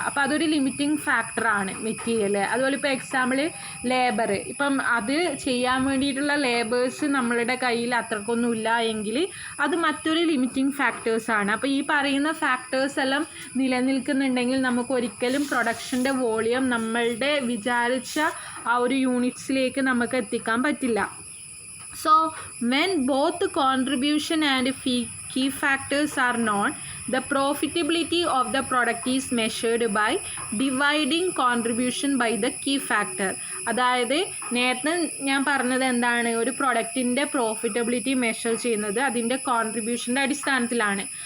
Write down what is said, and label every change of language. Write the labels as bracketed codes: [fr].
[ml] അപ്പോൾ അതൊരു ലിമിറ്റിംഗ് ഫാക്ടറാണ് മെറ്റീരിയൽ. അതുപോലെ ഇപ്പോൾ എക്സാമ്പിൾ ലേബർ, ഇപ്പം അത് ചെയ്യാൻ വേണ്ടിയിട്ടുള്ള ലേബേഴ്സ് നമ്മളുടെ കയ്യിൽ അത്രക്കൊന്നും ഇല്ല എങ്കിൽ അത് മറ്റൊരു ലിമിറ്റിംഗ് ഫാക്ടേഴ്സാണ്. അപ്പോൾ ഈ പറയുന്ന ഫാക്ടേഴ്സ് എല്ലാം നിലനിൽക്കുന്നുണ്ടെങ്കിൽ നമുക്ക് ഒരിക്കലും പ്രൊഡക്ഷൻ്റെ വോളിയം നമ്മളുടെ വിചാരിച്ച ആ ഒരു യൂണിറ്റ്സിലേക്ക് നമുക്ക് എത്തിക്കാൻ പറ്റില്ല. [en] So when both contribution and key factors are known, the profitability of the product is measured by dividing contribution by the key factor. [ml] അതായത് നേരത്തെ ഞാൻ പറഞ്ഞത് എന്താണ്, ഒരു പ്രൊഡക്റ്റിൻ്റെ പ്രോഫിറ്റബിലിറ്റി മെഷർ ചെയ്യുന്നത് അതിൻ്റെ കോൺട്രിബ്യൂഷൻ്റെ അടിസ്ഥാനത്തിലാണ്.